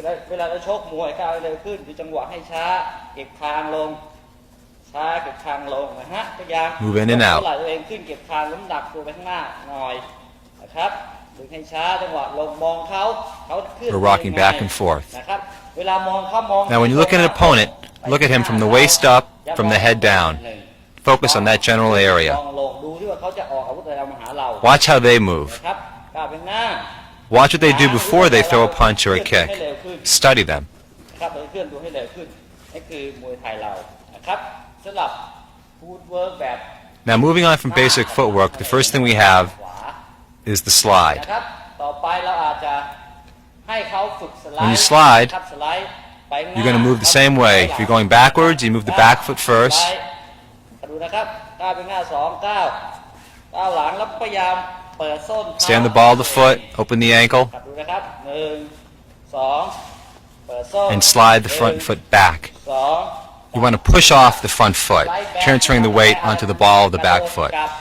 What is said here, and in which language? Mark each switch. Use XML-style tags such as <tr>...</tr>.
<th>เวลาเราชกมวยก้าวเร็วขึ้นดูจังหวะให้ช้าเก็บคางลงช้าเก็บคางลงนะฮะพยายาม</th> <en>Move in and out.</en> <th>ไหลตัวเองขึ้นเก็บคางน้ำหนักตัวไปข้างหน้าหน่อยนะครับดึงให้ช้าจังหวะลงมองเขาขึ้น</th> <en>We're rocking back and forth.</en> <th>นะครับเวลามองเขามอง</th> <en>Now when you look at an opponent, look at him from the waist up, from the head down. Focus on that general area.</en> <th>ลงดูที่ว่าเขาจะออกอาวุธอะไรมาหาเรา</th> <en>Watch how they move.</en> <th>นะครับก้าวไปข้างหน้า</th> <en>Watch what they do before they throw a punch or a kick. Study them.</en> <th>นะครับเราเคลื่อนตัวให้เร็วขึ้นนี่คือมวยไทยเรานะครับสำหรับฟุตเวิร์กแบบ</th> <en>Now moving on from basic footwork, the first thing we have is the slide.</en> <th>นะครับต่อไปเราอาจจะให้เขาฝึกสไลด์</th> <en>When you slide,</en> <th>ครับสไลด์ไปข้างหน้า</th> <en>you're going to move the same way. If you're going backwards, you move the back foot first.</en> <th>ดูนะครับก้าวไปหน้า2ก้าวหลังแล้วพยายามเปิดส้น</th> <en>Stay on the ball of the foot, open the ankle,</en> <th>ดูนะครับ1 2เปิดส้น</th> <en>and slide the front foot back.</en> <th>2</th> <en>You want to push off the front foot, transferring the weight onto the ball of the back foot.</en>